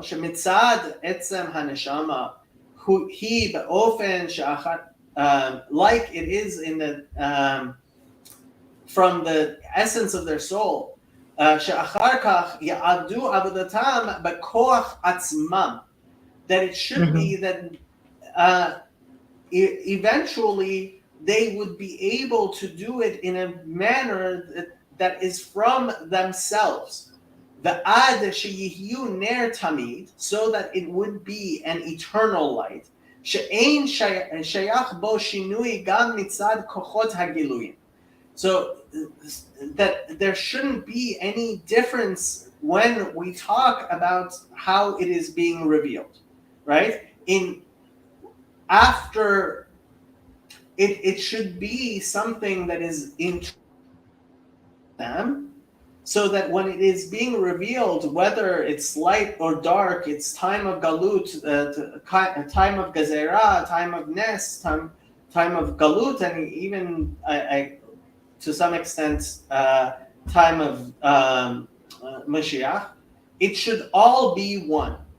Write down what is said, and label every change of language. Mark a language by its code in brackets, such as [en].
[he] Shemitzad etzem haneshama, he beofen she'achat, [en] like it is in the from the essence of their soul. [he] שאחר כך יעבדו עבודתם בכוח עצמם. [en] That it should be that eventually they would be able to do it in a manner that is from themselves. [he] ועד שיהיו נר תמיד, [en] so that it would be an eternal light. [he] שאין שייך בו שינוי גם מצד כוחות הגילויים. [en] So that there shouldn't be any difference when we talk about how it is being revealed, right? After it should be something that is in them, so that when it is being revealed, whether it's light or dark, it's time of galut, time of gezerah, time of nes, time of galut, and even to some extent, time of Mashiach, it should all be one.